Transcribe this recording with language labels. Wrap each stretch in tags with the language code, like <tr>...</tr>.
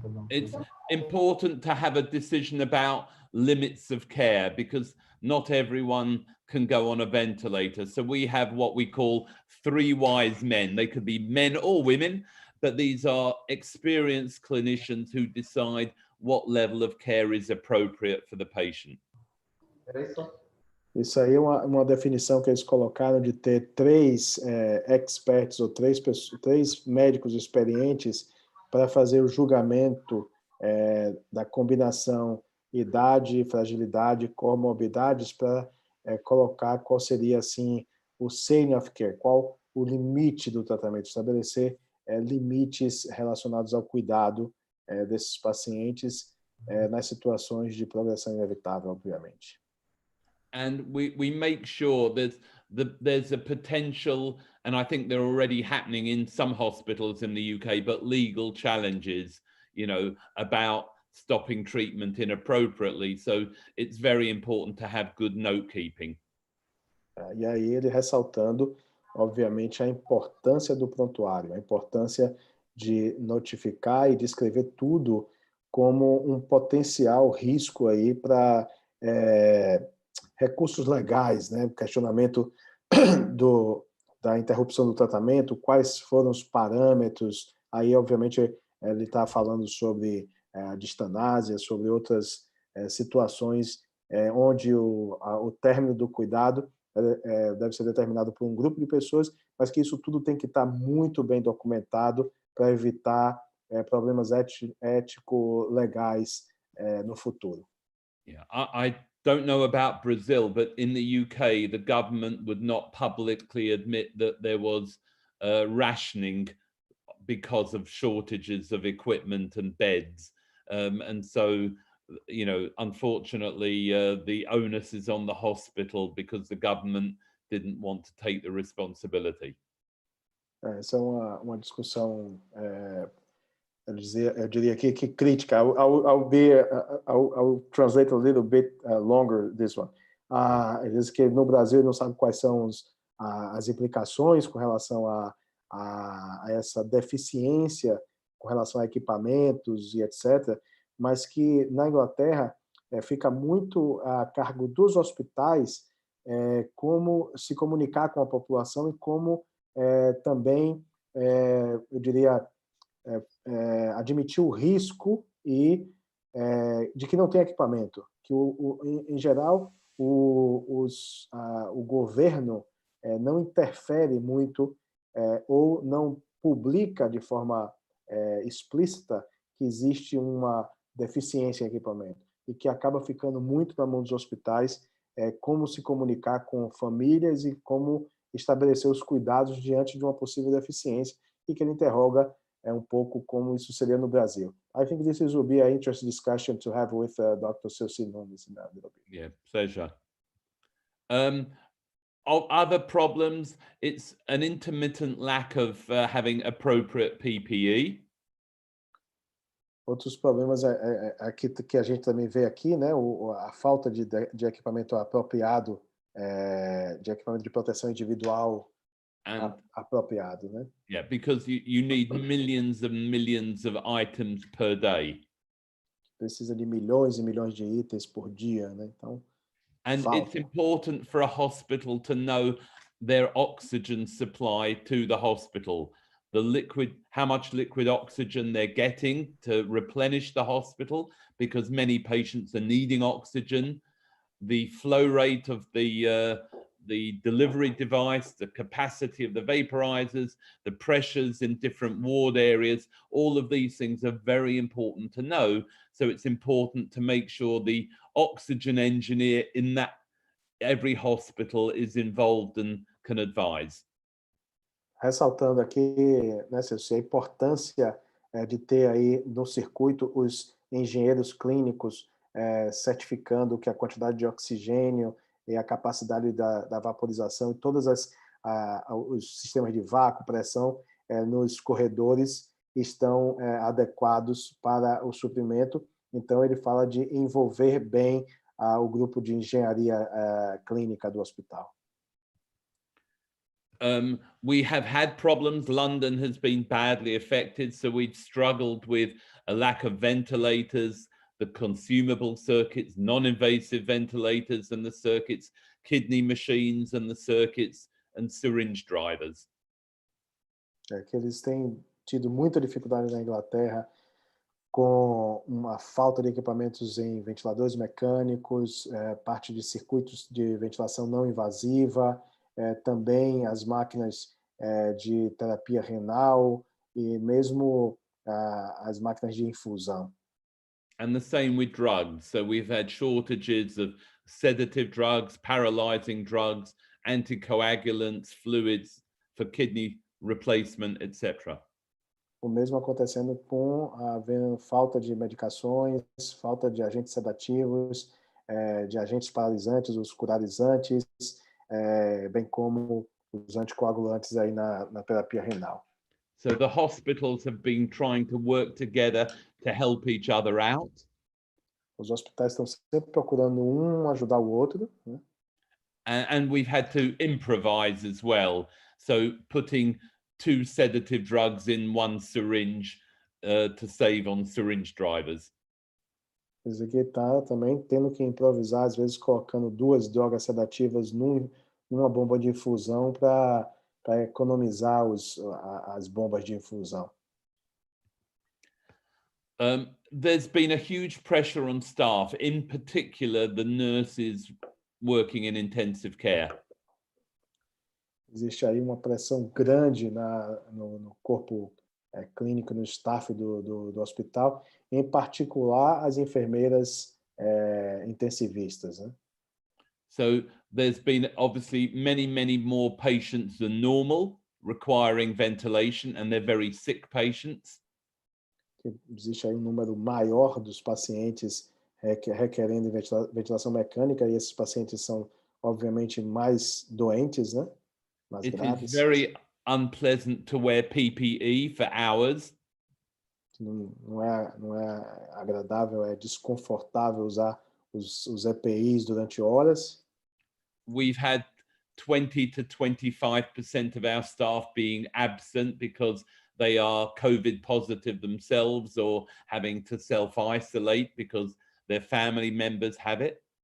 <en>It's important to have a decision about limits of care, because not everyone can go on a ventilator. So we have what we call 3 wise men. They could be men or women, but these are experienced clinicians who decide what level of care is appropriate for the patient.</en> <pt>Isso aí é uma definição que eles colocaram de ter 3 experts ou 3 médicos experientes para fazer o julgamento da combinação idade, fragilidade, comorbidades, para colocar qual seria assim o</pt> <en>senior of care,</en> <pt>qual o limite do tratamento, estabelecer limites relacionados ao cuidado desses pacientes nas situações de progressão inevitável, obviamente.</pt> <en>And we make sure there's a potential, and I think they're already happening in some hospitals in the UK, but legal challenges, you know, about stopping treatment inappropriately. So it's very important to have good note keeping.</en> <pt>E aí ele ressaltando, obviamente, a importância do prontuário, a importância de notificar e descrever tudo como um potencial risco aí para recursos legais, né? Questionamento da interrupção do tratamento, quais foram os parâmetros. Aí, obviamente, ele está falando sobre a distanásia, sobre outras situações onde o término do cuidado deve ser determinado por um grupo de pessoas, mas que isso tudo tem que estar muito bem documentado para evitar problemas ético-legais no futuro.</pt> <en>Yeah, I don't know about Brazil, but in the UK, the government would not publicly admit that there was rationing because of shortages of equipment and beds. And so, you know, unfortunately, the onus is on the hospital because the government didn't want to take the responsibility.</en> <pt>Essa é uma discussão, eu diria aqui que crítica.</pt> <en>I'll translate a little bit longer this one.</en> <pt>Ele diz que no Brasil não sabe quais são as implicações com relação a essa deficiência com relação a equipamentos e etc., mas que na Inglaterra fica muito a cargo dos hospitais como se comunicar com a população e como também, eu diria, admitir o risco de que não tem equipamento, que em geral o governo não interfere muito ou não publica de forma explícita que existe uma deficiência em equipamento e que acaba ficando muito na mão dos hospitais como se comunicar com famílias e como estabelecer os cuidados diante de uma possível deficiência, e que ele interroga pouco como isso seria no Brasil.</pt> <en>I think this will be an interesting discussion to have with Dr. Celcin on this in a little bit. Yeah, pleasure. Other problems, it's an intermittent lack of having appropriate PPE.</en> <pt>Outros problemas aqui que a gente também vê aqui, né, a falta de equipamento apropriado, de equipamento de proteção individual apropriado, né?</pt> <en>Yeah, because you need millions and millions of items per day.</en> <pt>Precisa de milhões e milhões de itens por dia, né? Então,</pt> <en>and</en> <pt>falta.</pt> <en>it's important for a hospital to know their oxygen supply to the hospital, how much liquid oxygen they're getting to replenish the hospital, because many patients are needing oxygen, the flow rate of the delivery device, the capacity of the vaporizers, the pressures in different ward areas. All of these things are very important to know. So it's important to make sure the oxygen engineer in that every hospital is involved and can advise.</en> <pt>Ressaltando aqui, né, Celso, a importância de ter aí no circuito os engenheiros clínicos certificando que a quantidade de oxigênio e a capacidade da vaporização e todos os sistemas de vácuo, pressão nos corredores estão adequados para o suprimento. Então, ele fala de envolver bem o grupo de engenharia clínica do hospital.</pt> <en>We have had problems. London has been badly affected, so we've struggled with a lack of ventilators, the consumable circuits, non-invasive ventilators and the circuits, kidney machines and the circuits, and syringe drivers.</en> <pt>Que eles têm tido muita dificuldade na Inglaterra com uma falta de equipamentos em ventiladores mecânicos, parte de circuitos de ventilação não invasiva, também as máquinas de terapia renal e mesmo as máquinas de infusão.</pt> <en>And the same with drugs. So we've had shortages of sedative drugs, paralyzing drugs, anticoagulants, fluids for kidney replacement, etc.</en> <pt>O mesmo acontecendo com havendo falta de medicações, falta de agentes sedativos, de agentes paralisantes, os curarizantes, bem como os anticoagulantes aí na terapia renal.</pt> <en>So the hospitals have been trying to work together to help each other out.</en> <pt>Os hospitais estão sempre procurando ajudar o outro, né?</pt> <en>And we've had to improvise as well. So putting 2 sedative drugs in one syringe to save on syringe drivers.</en> <pt>Isso aqui está também tendo que improvisar, às vezes colocando 2 drogas sedativas numa bomba de infusão para economizar as bombas de infusão.</pt> <en>There's been a huge pressure on staff, in particular the nurses working in intensive care.</en> <pt>Existe aí uma pressão grande no corpo clínico, no staff do hospital, em particular as enfermeiras intensivistas, né?</pt> <en>So there's been obviously many more patients than normal requiring ventilation, and they're very sick patients.</en> <pt>Existe aí um número maior dos pacientes requerendo ventilação mecânica, e esses pacientes são obviamente mais doentes, né? Mais graves.</pt> <en>It is very unpleasant to wear PPE for hours.</en> <pt>Não é agradável, é desconfortável usar os EPIs durante horas.</pt> <en>We've had 20 to 25% of our staff being absent because they are COVID positive themselves or having to self-isolate because their family members have it.</en>